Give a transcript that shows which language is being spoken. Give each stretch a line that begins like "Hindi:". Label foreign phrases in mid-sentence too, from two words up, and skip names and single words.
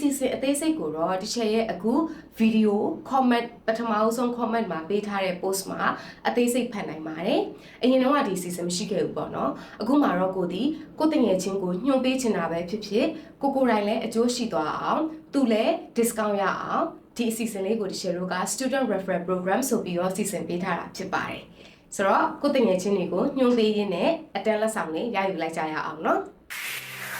Burmese: စီအစဉ်အသေးစိတ်ကိုတော့ဒီချက်ရဲ့အခု
English: video comment
Burmese: ပထမဆုံး comment မှာပေးထားတဲ့ post မှာအသေးစိတ်ဖတ်နိုင်ပါတယ်အရင်တော့ဒီအစီအစဉ်မရှိခဲ့ဘူးပေါ့နော်အခုမှတော့ကိုတငယ်ချင်းကိုညွှန်ပေးချင်တာပဲဖြစ်ဖြစ်ကိုရိုင်းလည်းအကျိုးရှိသွားအောင်သူလည်း discount ရအောင်ဒီအစီအစဉ်လေးကိုဒီချက်တို့က
English: student referral program
Burmese: ဆိုပြီးတော့စီစဉ်ပေးထားတာဖြစ်ပါတယ်ဆိုတော့ကိုတငယ်ချင်းတွေကိုညွှန်ပေးရင်းနဲ့အတန်းလက်ဆောင်လေးရယူလိုက်ကြရအောင်နော်